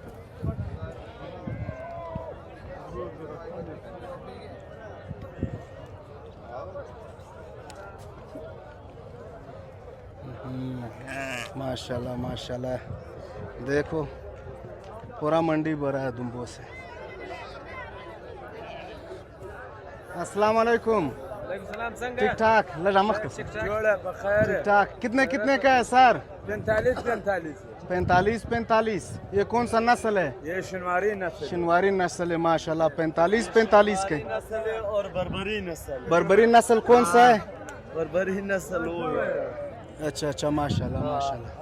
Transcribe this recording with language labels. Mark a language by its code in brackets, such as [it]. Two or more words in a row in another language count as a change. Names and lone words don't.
[ur] ماشاءاللہ ماشاءاللہ دیکھو پورا منڈی بھرا ہے دنبوں سے. السلام علیکم. ٹھیک ٹھاک لگا مخت [ps] جوړه په خیر. [ur] ٹھیک ٹھاک۔ کتنے کتنے کا ہے سر? 45 45 یہ کون سا نسل ہے? یہ شنواری نسل شنواری نسل ہے ماشاءاللہ. 45 کے. نسل ہے اور بربری نسل. بربری نسل کون سا ہے? بربری نسل وہ ہے. اچھا اچھا ماشاءاللہ ماشاءاللہ.